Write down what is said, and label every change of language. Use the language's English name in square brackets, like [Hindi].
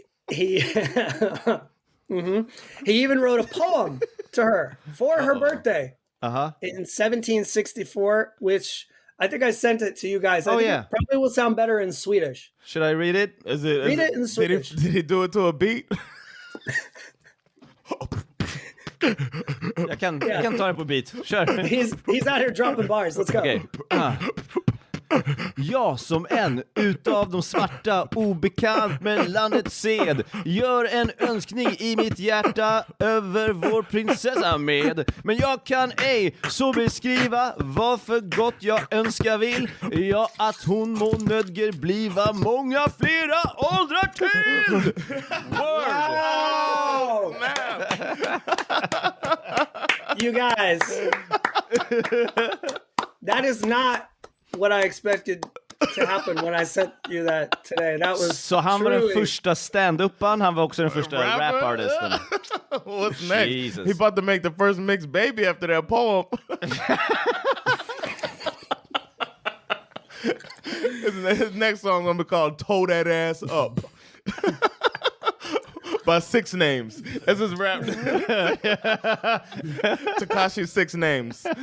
[English] He he even wrote a poem to her for her birthday in 1764, which I think I sent it to you guys. I think it probably will sound better in Swedish. Should I read it? Read it in Swedish. Did he do it to a beat? [Swedish] Jag kan ta det på beat. Kör. [English] He's out here dropping bars. Let's go. Okay. [Swedish] Jag som en utav de svarta, obekant med landets sed, gör en önskning i mitt hjärta över vår prinsessa med. Men jag kan ej så beskriva vad för gott jag önskar vill. Ja, att hon må nödger bliva många flera åldrar till. [English] Wow! Man. You guys, that is not what I expected to happen when I sent you that today. That was [Swedish] så han var den första stand-upan, han var också den första rap-artisten. [English] What's next? Jesus. He about to make the first mixed baby after that poem. His next song gonna be called "Toe That Ass Up." By 6 names. That's his rap. Tekashi's 6 names.